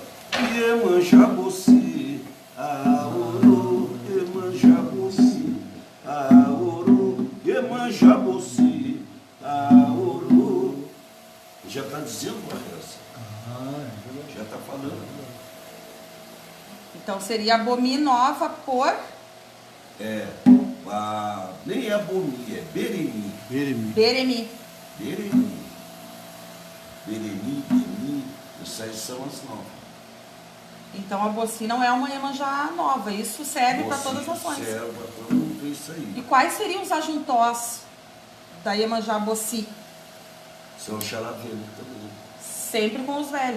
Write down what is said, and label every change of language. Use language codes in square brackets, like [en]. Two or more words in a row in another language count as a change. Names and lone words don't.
[pt] Iemanjá Boci, Aoro, Iemanjá Boci, Aoro, Iemanjá Boci, Aoro. Já está dizendo a reza. Já está falando. Então seria a Bomi nova por... Nem é Bomi, é Beremi. Beremi. Beremi. Beremi, Beni, essas são as novas. Então a Boci não é uma Iemanjá nova, isso serve para todas as nações. Serve para todo mundo, é isso aí. E quais seriam os ajuntós da Iemanjá Boci? São Xalavelho também. Sempre com os velhos.